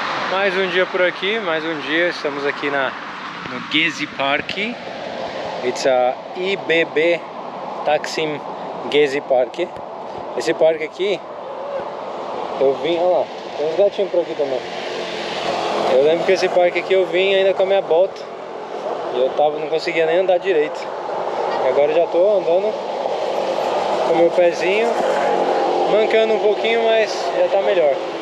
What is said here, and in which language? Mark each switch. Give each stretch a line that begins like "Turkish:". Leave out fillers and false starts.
Portuguese: Mais um dia por aqui, mais um dia. Estamos aqui no Gezi Park.
English: It's a IBB Taksim Gezi Park.
Portuguese: Esse parque aqui, eu vim, olha lá, tem uns gatinhos por aqui também. Eu lembro que esse parque aqui eu vim ainda com a minha bota e eu não conseguia nem andar direito. E agora já tô andando com o meu pezinho, mancando um pouquinho, mas já tá melhor.